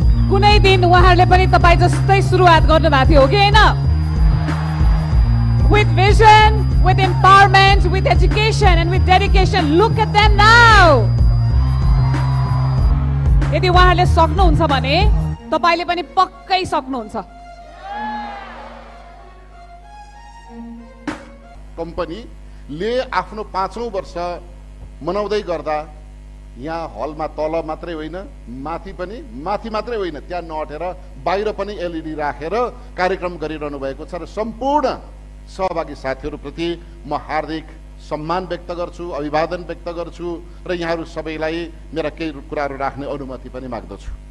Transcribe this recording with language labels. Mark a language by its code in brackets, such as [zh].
[ne] कुनै दिन उहाँहरूले पनि तपाई जस्तै सुरुवात गर्नुभएको थियो हो कि हैन? [en] With vision, with empowerment, with education and with dedication, look at them now. [ne] यदि उहाँहरूले सक्नुहुन्छ भने तपाईले पनि पक्कै सक्नुहुन्छ। कम्पनीले आफ्नो 5औं वर्ष मनाउँदै गर्दा यहाँ हलमा तल मात्रै होइन माथि मात्रै होइन त्यहाँ नअटेर बाहिर पनि एलइडी राखेर कार्यक्रम गरिरहनु भएको छ र सम्पूर्ण सहभागी साथीहरूप्रति म हार्दिक सम्मान व्यक्त गर्छु, अभिवादन व्यक्त गर्छु र यहाँहरू सबैलाई मेरा केही कुराहरू राख्ने अनुमति पनि माग्दछु।